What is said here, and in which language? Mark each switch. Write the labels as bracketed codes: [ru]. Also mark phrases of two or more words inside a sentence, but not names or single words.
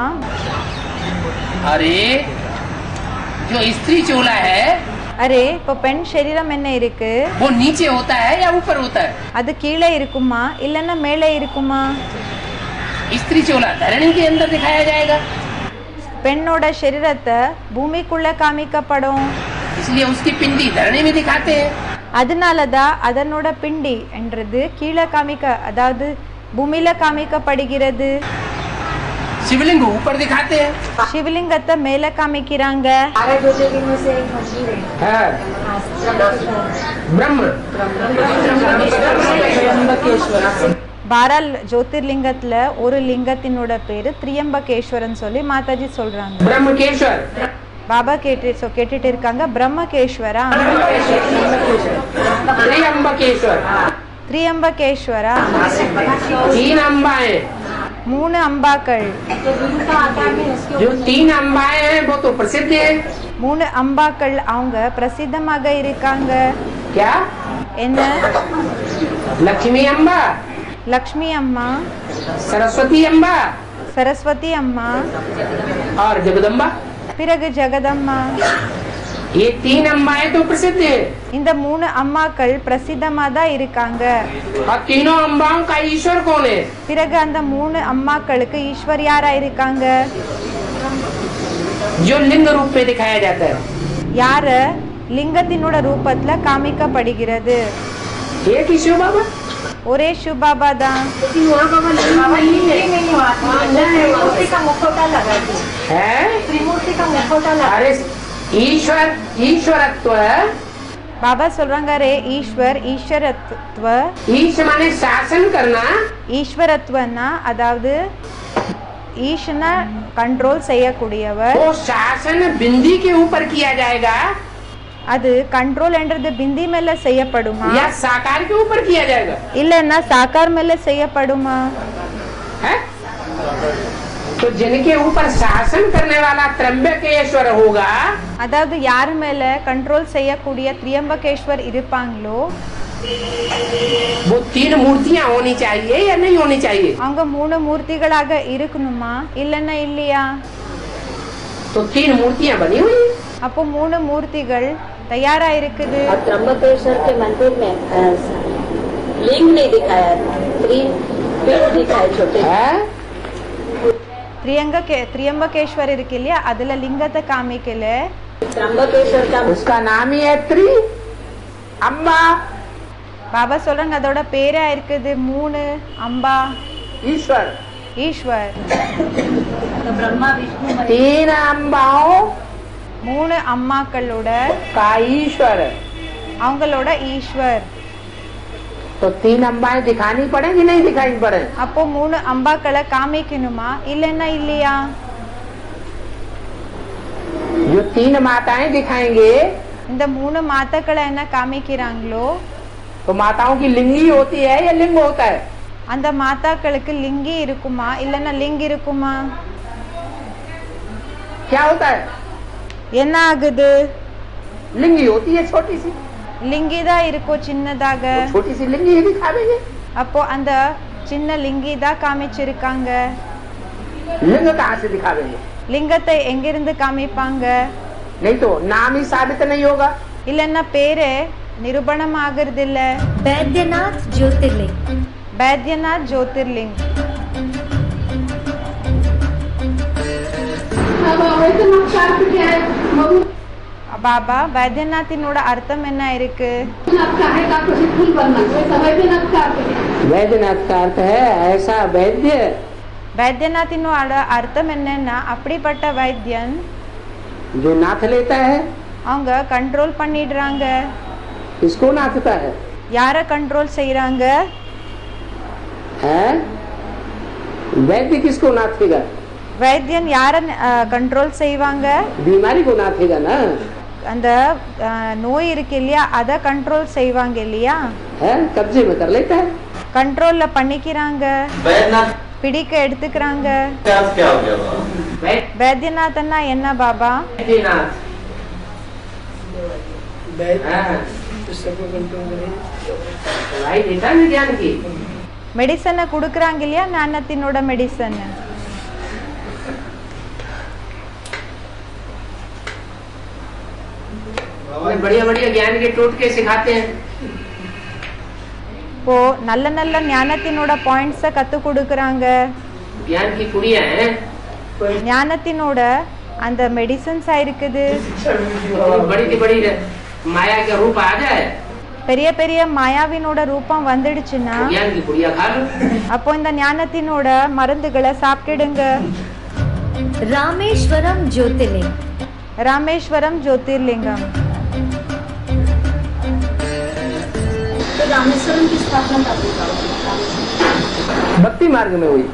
[hi] अरे जो स्त्री चोला है [ta] அரே இப்போ பெண் சரீரம் என்ன இருக்கு? [hi] वो नीचे होता है या ऊपर होता है? [ta] அது கீழே இருக்குமா இல்லன்னா மேலே இருக்குமா? [hi] स्त्री चोला धरणी के अंदर दिखाया जाएगा, [ta] பெண்ணோட சரீரத்தை பூமிக்குள்ள காமிக்கப்படும். [hi] इसलिए उसकी पिंडी धरणी में दिखाते हैं. [ta] அதனாலதான் அதனோட பிண்டி என்றது கீழே அதாவது பூமியில காமிக்கப்படுகிறது. [hi] शिवलिंग ऊपर दिखाते हैं. [ta] சிவலிங்கத்தை மேல காமிக்கிறாங்க. [hi] 12 ज्योतिर्लिंग में से एक मंदिर है ब्रह्म. [ta] 12 ஜோதிர்லிங்கத்துல ஒரு லிங்கத்தினோட பேரு திரியம்பகேஸ்வரன் சொல்லி மாதாஜி சொல்றாங்க. [hi] ब्रह्मकेश्वर. [ta] பாபா கேட்டுட்டு இருக்காங்க பிரம்மகேஸ்வரா [hi] त्र्यंबकेश्वर. [ta] திரியம்பகேஸ்வரா. [hi] 3 अम्बाएं. [ta] 3 அம்பாக்கள். [hi] जो 3 अम्बाएं हैं वो तो प्रसिद्ध है. [ta] 3 அம்பாக்கள் அவங்க பிரசித்தமாக இருக்காங்க. [hi] क्या? [ta] என்ன? [hi] लक्ष्मी अम्बा, [ta] லக்ஷ்மி அம்மா, [hi] सरस्वती अम्बा [ta] சரஸ்வதி அம்மா, [hi] और जगदम्बा. [ta] பிறகு ஜெகதம்மா. [hi] ये 3 अम्बाएं तो प्रसिद्ध है. [ta] இந்த 3 அம்மாக்கள் பிரசித்தமா தான் இருக்காங்க. [hi] और तीनों अम्बाओं का ईश्वर कौन है? [ta] பிறகு அந்த 3 அம்மாக்களுக்கு ஈஸ்வர் யாரா இருக்காங்க? [hi] जो लिंग रूप में दिखाया जाता है. [ta] யார லிங்கத்தினோட ரூபத்துல காமிக்கப்படுகிறது. [hi] एक ही शिव बाबा. [ta] ஒரே சிவபாபா தான். [hi] त्रिमूर्ति का मुखौटा लगा दी. है? त्रिमूर्ति का मुखौटा लगा. अरे ईश्वर ईश्वरत्व. [ta] பாபா சொல்றாங்க [hi] रे ईश्वर ईश्वरत्व. ईश माने शासन करना. [ta] ஈஸ்வரத்துவனா அதாவது ஈஸ்வரனை கண்ட்ரோல் செய்யக்கூடியவர். [hi] वो शासन बिंदी के ऊपर किया जाएगा [ta] அது கண்ட்ரோல் என்றது பிந்தி மேல செய்யப்படுமா [hi] या साकार के ऊपर किया जाएगा? [ta] இல்லன்னா சாக்கார் மேல செய்யப்படுமா? [hi] है? तो जिनके ऊपर शासन करने वाला त्र्यंबकेश्वर होगा, [ta] அதாவது யார் மேல கண்ட்ரோல் செய்யக்கூடிய திரியம்பகேஸ்வர் இருப்பாங்களோ [hi] वो 3 मूर्तियां होनी चाहिए या नहीं होनी चाहिए? [ta] அவங்க 3 மூர்த்திகளாக இருக்கணுமா இல்லன்னா இல்லையா? [hi] तो 3 मूर्तियां बनी हुई. [ta] அப்போ 3 மூர்த்திகள் தயாரா இருக்குது. [hi] और त्र्यंबकेश्वर के मंदिर में लिंग नहीं दिखाया, पेड़ दिखाए छोटे. है? [ta] திரியம்பகேஸ்வர் இருக்கு இல்லையா அதுல லிங்கத்தை காமிக்கல. [hi] त्र्यंबकेश्वर का उसका नाम ही है त्रि अम्बा. [ta] பாபா சொல்றாங்க அதோட பேரா இருக்குது 3 அம்பா [hi] ईश्वर. [ta] ஈஸ்வர். [hi] ब्रह्मा विष्णु 3 अम्बाओं [ta] 3 அம்மாக்களோட [hi] का ईश्वर. [ta] அவங்களோட ஈஸ்வர். [hi] तो 3 अम्बाएं दिखानी पड़ेगी नहीं दिखानी पड़े? [ta] அப்போ 3 அம்பாக்களை காமிக்கணுமா இல்லன்னா இல்லையா? [hi] जो 3 माताएं दिखाएंगे [ta] இந்த 3 மாதாக்களை என்ன காமிக்கிறாங்களோ [hi] तो माताओं की लिंगी होती है या लिंग होता है? [ta] அந்த மாதாக்களுக்கு லிங்கி இருக்குமா இல்லன்னா லிங் இருக்குமா? [hi] क्या होता है? [ta] என்ன ஆகுது? [hi] लिंगी होती है छोटी सी. [ta] லிங்கி தான் இருக்கும் சின்னதாக. [hi] तो छोटी सी लिंगी ही दिखावेंगे. [ta] அப்போ அந்த சின்ன லிங்கி தான் காமிச்சிருக்காங்க. [hi] लिंग कहाँ से दिखावेंगे? [ta] லிங்கத்தை எங்கிருந்து காமிப்பாங்க? [hi] नहीं तो नाम ही साबित नहीं होगा. [ta] இல்லன்னா பேரே நிரூபணம் ஆகிறது இல்ல. [hi] बैद्यनाथ ज्योतिर्लिंग [ta] बैद्यनाथ ज्योतिर्लिंग பாபா வைத்தியநாத்தினோட அர்த்தம் என்ன இருக்கு? [hi] वैद्यनाथ का अर्थ है ऐसा वैद्य [ta] வைத்தியநாத்தினோட அர்த்தம் என்னன்னா அப்படிப்பட்ட வைத்தியன் [hi] जो नाथ लेता है। [ta] அவங்க கண்ட்ரோல் பண்ணிடுறாங்க. [hi] किसको नाथता है? [ta] யார கண்ட்ரோல் செய்றாங்க? [hi] हैं? वैद्य किसको नाथेगा? [ta] வைத்தியன் யார கண்ட்ரோல் செய்வாங்க? [hi] बीमारी को नाथेगा ना। [ta] அந்த நோய் இருக்கு இல்லையா அத கண்ட்ரோல் செய்வாங்க இல்லையா? [hi] है कब्जे में कर लेता है। [ta] கண்ட்ரோல்ல பண்ணிக்கிறாங்க, [hi] वैद्यनाथ [ta] பிடிக்க எடுத்துக்கிறாங்க. [hi] का अर्थ क्या हो गया बाबा? [ta] வைத்தியநாதன்னா என்ன பாபா? [hi] वैद्यनाथ भाई देता है ज्ञान की। [ta] மெடிசனை கொடுக்குறாங்க இல்லையா ஞானத்தினோட மெடிசன். [hi] बढ़िया बढ़िया ज्ञान के टोटके सिखाते हैं। [ta] இப்போ நல்ல நல்ல ஞானத்தினோட பாயிண்ட்ஸை கத்து கொடுக்குறாங்க. [hi] ज्ञान की कुड़ियां हैं। [ta] ஞானத்தினோட அந்த மெடிசன்ஸா இருக்குது. [hi] बड़ी की बड़ी माया का रूप आ जाए, [ta] பெரிய பெரிய மாயாவினோட ரூபம் வந்துடுச்சுன்னா [hi] ज्ञान की कुड़िया खा लो। [ta] அப்போ இந்த ஞானத்தினோட மருந்துகளை சாப்பிட்டுடுங்க. [hi] रामेश्वरम ज्योतिर्लिंग। [ta] ராமேஸ்வரம் ஜோதிர்லிங்கம். [hi] तो रामेश्वरम की स्थापना कब हुई बाबा? भक्ति मार्ग में हुई।